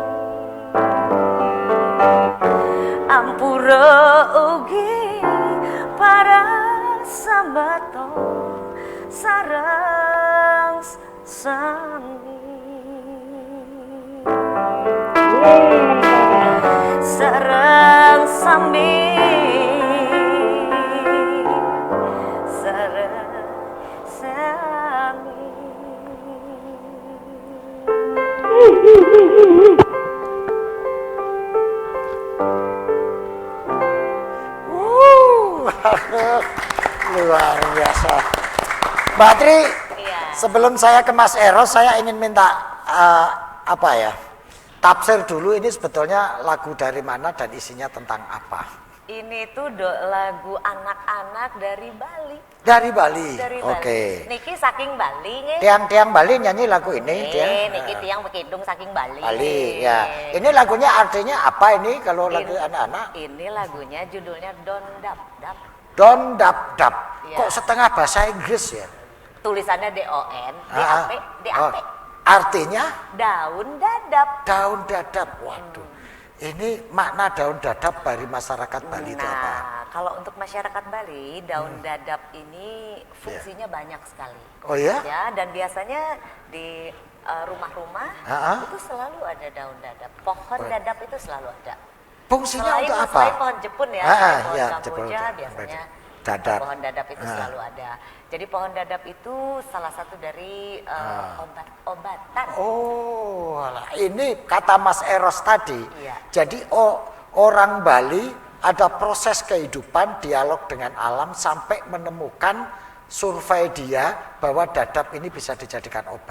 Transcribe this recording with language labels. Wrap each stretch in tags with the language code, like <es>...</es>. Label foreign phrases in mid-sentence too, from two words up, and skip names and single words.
<ban>ampura ugi para sambaton sareng sami sareng sami sareng sami.</ban> <id>Luar biasa. Mbak Tri, sebelum saya ke Mas Eros, saya ingin minta tafsir dulu, ini sebetulnya lagu dari mana dan isinya tentang apa? Ini tuh lagu anak-anak dari Bali. Dari Bali. Oke.</id> <ban>Niki saking Bali nih.</ban> <id>Tiang-tiang Bali nyanyi lagu ini.</id> <ban>Niki tiang bekidung saking Bali.</ban> <id>Bali, ya. Ini lagunya artinya apa ini kalau lagu anak-anak? Ini lagunya judulnya Don Dap Dap. Don Dap Dap. Ya. Kok setengah bahasa Inggris ya? Tulisannya D-O-N, D-A-P, D-A-P. Artinya? Daun dadap. Daun dadap. Waduh. Ini makna daun dadap dari masyarakat Bali itu apa? Nah, kalau untuk masyarakat Bali, daun dadap ini fungsinya banyak sekali. Oh ya? Ya, dan biasanya di rumah-rumah itu selalu ada daun dadap. Pohon dadap itu selalu ada. Fungsinya untuk apa? Selain pohon Jepun ya, pohon ya, Kamboja biasanya dadap. pohon dadap itu selalu ada. Jadi pohon dadap itu salah satu dari obat-obatan. Oh, ini kata Mas Eros tadi. Iya. Jadi orang Bali ada proses kehidupan, dialog dengan alam sampai menemukan survei dia bahwa dadap ini bisa dijadikan obat.</id>